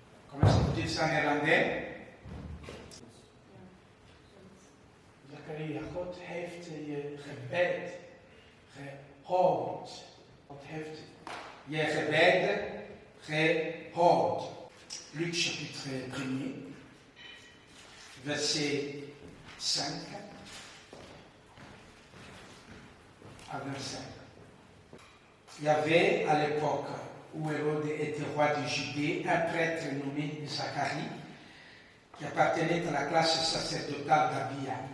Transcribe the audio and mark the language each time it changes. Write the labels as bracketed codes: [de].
[fr] Comment est-ce que vous dites ça en néerlandais? [nl] Zacharie, God heeft je gebed gehoord. God heeft je gebed gehoord. [fr] Luc chapitre 1er, verset 5 à 25. Il y avait à l'époque où Hérode était roi de Judée un prêtre nommé Zacharie qui appartenait à la classe sacerdotale d'Abia.